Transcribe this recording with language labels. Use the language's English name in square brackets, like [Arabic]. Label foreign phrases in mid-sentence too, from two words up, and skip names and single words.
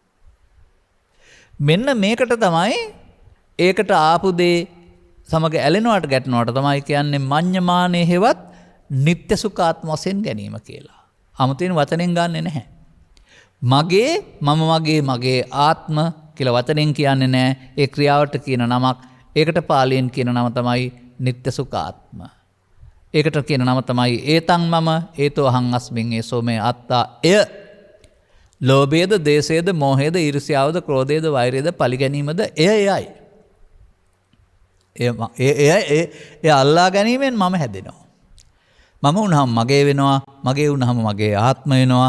[Sinhala] මෙන්න මේකට තමයි ඒකට ආපු දේ සමග ඇලෙනවට ගැටෙනවට තමයි කියන්නේ මඤ්ඤමානේ හෙවත් නිත්‍ය සුඛාත්ම වශයෙන් ගැනීම කියලා. 아무තෙන් වචනෙන් ගන්නෙ නැහැ. මගේ මගේ ආත්ම කියලා වචනෙන් කියන්නේ නැහැ. ඒ ක්‍රියාවට කියන නමක්. ඒකට පාලියෙන් කියන නම තමයි නිත්‍ය සුඛාත්ම. ඒකට කියන නම තමයි [Pali] ඒතං මම ඒතෝ අහං අස්මින් ඒසෝ මේ අත්තා. [Sinhala] එය ලෝභයේද, දේශයේද, මෝහයේද, ඊර්ෂ්‍යාවද, ක්‍රෝධයේද, වෛරයේද, පරිගැනීමද එයයි. ඒ අල්ලා ගැනීමෙන් මම හැදෙනවා. මම වුණාම මගේ වෙනවා, මගේ වුණාම මගේ ආත්ම වෙනවා.